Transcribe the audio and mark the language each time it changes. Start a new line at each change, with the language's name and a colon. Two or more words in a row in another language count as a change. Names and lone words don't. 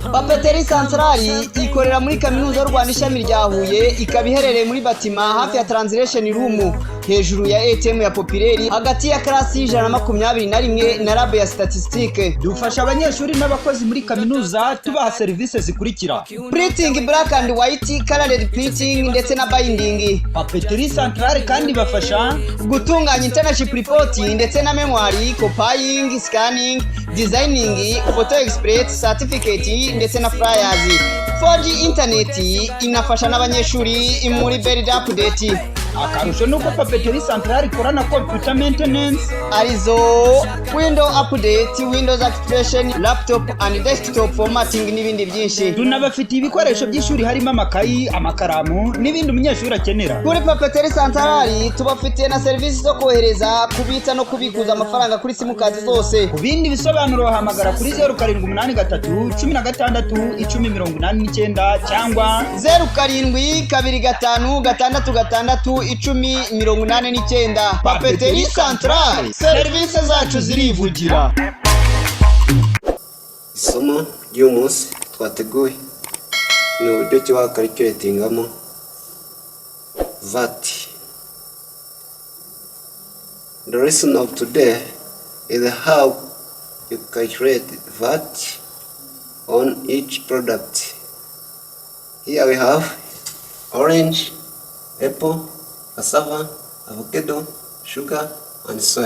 Kinyarwanda: Papeteri centrale ikorera muri kaminuza y'u Rwanda ishami rya Huye, ikaba iherereye muri Batima hafi ya Translation Room, hejuru ya ATM ya Populaire, hagati ya klasi y'121 na lab ya statistique. Dufasha abanyeshuri n'abakozi muri kaminuza tubaha services zikurikira:
English: printing black and white, colored printing
Kinyarwanda: ndetse na
English: binding.
Kinyarwanda: Papeteri centrale kandi bafasha
English: gutunganya internship report
Kinyarwanda: ndetse na
English: memory, copying, scanning, designing, photo express, certificate
Kinyarwanda: ndetse na
English: flyers.
Kinyarwanda: 4G internet inafasha n'abanyeshuri muri
English: build update.
Kinyarwanda: Akarusho nuko papeteri centrale ikorana
English: computer maintenance, arizo window update, windows activation, laptop and desktop formatting
Kinyarwanda: n'ibindi byinshi. Tunabafitiye ibikoresho by'ishuri harimo amakayi, amakaramu n'ibindi umunyeshuri akenera. Kuri papeteri centrale tubafitiye na service zo kohereza, kubitsa no kubikuza amafaranga kuri simukadi zose. Ku bindi bisobanuro hamagara kuri 0783 16 1089 cyangwa 0725 1089. Papeteri centrale, service zacu zirivugira. Isomo ry'umunsi twateguye ni uburyo ki wakalculatingamo VAT.
English: The lesson of today is how you calculate VAT on each product. Here we have orange, apple, cassava, avocado, sugar, and soya.